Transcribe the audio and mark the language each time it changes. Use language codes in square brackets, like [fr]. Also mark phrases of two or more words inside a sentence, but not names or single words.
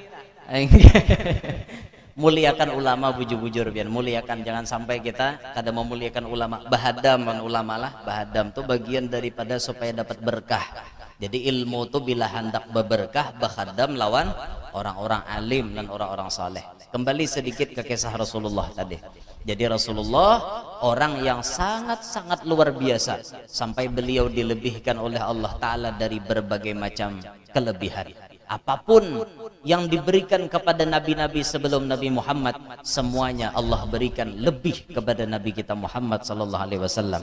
[bjn] Muliakan ulama bujur-bujur biar muliakan, jangan sampai kita kada memuliakan ulama. Bahadam kan ulama lah, bahadam tuh bagian daripada supaya dapat berkah. Jadi ilmu tuh bila hendak berberkah, bahadam lawan orang-orang alim dan orang-orang saleh. [id] Kembali sedikit ke kisah Rasulullah tadi. Jadi Rasulullah orang yang sangat-sangat luar biasa sampai beliau dilebihkan oleh Allah Ta'ala dari berbagai macam kelebihan. Apapun yang diberikan kepada nabi-nabi sebelum Nabi Muhammad, semuanya Allah berikan lebih kepada Nabi kita Muhammad [ar] صلى الله عليه وسلم.